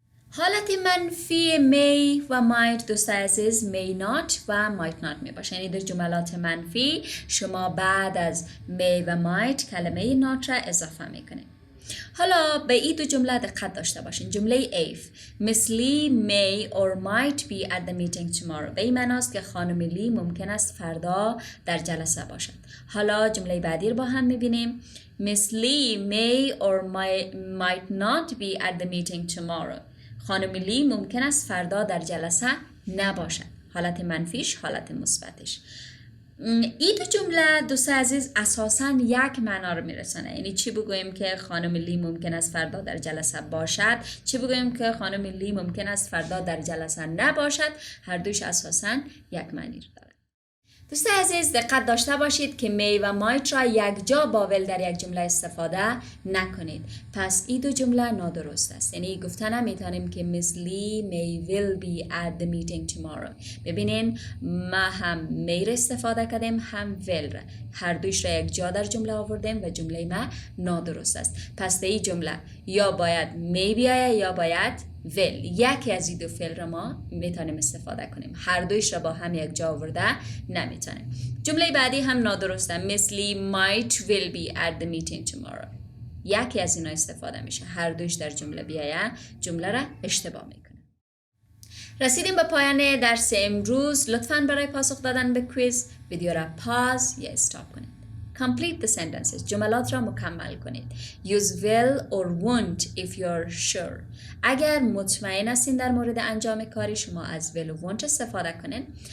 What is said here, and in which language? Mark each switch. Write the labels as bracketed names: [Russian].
[Persian] حالت منفی may و might دوست عزیز may not و might not می باشه، یعنی در جملات منفی شما بعد از may و might کلمه not را اضافه میکنید. حالا به این دو جمله دقت داشته باشین. جمله [English] if Miss Lee may or might be at the meeting tomorrow [Persian] به این معناست که خانم لی ممکن است فردا در جلسه باشد. حالا جمله بعدی رو با هم میبینیم. [English] Miss Lee may or might not be at the meeting tomorrow. [Persian] خانم لی ممکن است فردا در جلسه نباشد. حالت منفیش، حالت مثبتش. این دو جمله دوست عزیز اساساً یک معنا رو میرسونه. یعنی چی بگوییم که خانم لی ممکن است فردا در جلسه باشد، چی بگوییم که خانم لی ممکن است فردا در جلسه نباشد، هر دوش اساساً یک معنی رو داره. دوست عزیز دقت داشته باشید که می و مایت را یک جا با ول در یک جمله استفاده نکنید. پس این دو جمله نادرست است. یعنی گفتن نمیتونیم که [English] Miss Lee may will be at the meeting tomorrow. [Persian] ببینین ما هم می را استفاده کردیم هم will را. هر دوش را یک جا در جمله آوردیم و جمله ما نادرست است. پس در این جمله یا باید می بیایه یا باید will. یکی از این دو فعل را ما میتونیم استفاده کنیم. هر دویش را با هم یک جا آورده نمیتونیم. جمله بعدی هم نادرسته. [English] Miss Lee might will be at the meeting tomorrow. [Persian] یکی از اینا استفاده میشه. هر دویش در جمله بیایه جمله را اشتباه میکنه. رسیدیم به پایان درس امروز. لطفاً برای پاسخ دادن به کویز ویدیو را پاز یا استاپ کنید. [English] Complete the sentences. [Persian] جملات را مکمل کنید. [English] Use will or won't if you're sure. [Persian] اگر مطمئن هستین در مورد انجام کاری شما از will و won't استفاده کنین.